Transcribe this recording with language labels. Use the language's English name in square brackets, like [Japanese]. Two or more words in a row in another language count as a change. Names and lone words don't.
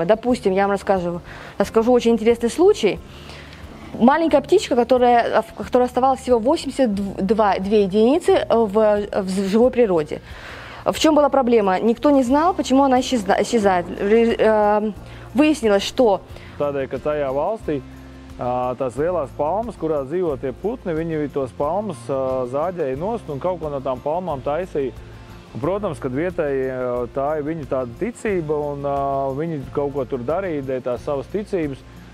[Russian] Допустим, я вам расскажу очень интересный случай. Маленькая птичка, которая оставалась всего 82 единицы в живой природе. В чем была проблема? Никто не знал, почему она исчезает. Выяснилось, что... [Latvian] Tās lielās palmas, kurā dzīvo tie putni, viņi tos palmas zāģēja nost un kaut ko no tām palmām taisīja. Un, protams, kad vietēji tā ir viņu tāda ticība un viņi kaut ko tur darīja, dēļ tās savas ticības.